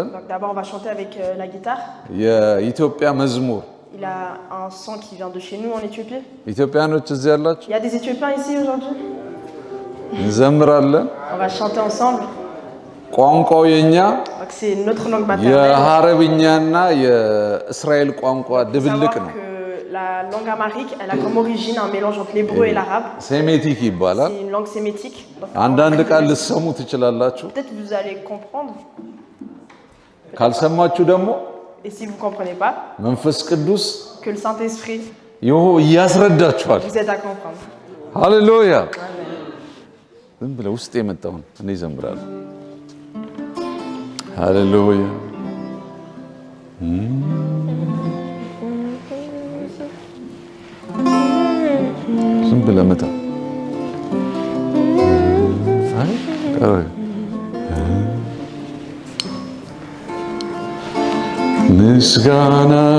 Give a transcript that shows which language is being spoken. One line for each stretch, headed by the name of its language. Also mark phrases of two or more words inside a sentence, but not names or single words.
French: Donc d'abord, on va chanter avec la guitare.
Amharic: የኢትዮጵያ መዝሙር
French: Il a un sang qui vient de chez nous en Éthiopie.
Amharic: ኢትዮጵያኖች እዚህ ያላችሁ
French: Il y a des Éthiopiens ici aujourd'hui.
Amharic: እንዘምራለን።
French: On va chanter ensemble.
Amharic: ቋንቋው የኛ
French: Donc c'est notre langue maternelle.
Amharic: የሐረብኛና የእስራኤል ቋንቋ
French: Il faut
Amharic: ድብልቅ
French: savoir
Amharic: ነው።
French: que la langue amharique, elle a comme origine un mélange entre l'hébreu et l'arabe.
Amharic: ሴሜቲክ ይባላል።
French: C'est une langue sémitique. Donc,
Amharic: አንዳንድ ቃል ልትሰሙ ትችላላችሁ።
French: peut-être vous allez comprendre.
Amharic: ካልሰማችሁ ደግሞ
French: Et si vous ne comprenez pas,
Amharic: መንፈስ ቅዱስ
French: que le Saint-Esprit
Amharic: ያስረዳችኋል።
French: vous aide à comprendre.
Amharic: ሃሌሉያ።
French: Amen.
Amharic: ዝም ብለህ ውስጥ የመጣውን እኔ እዘምራለሁ። ሃሌሉያ ብለህ ምታ። አይ ምስጋና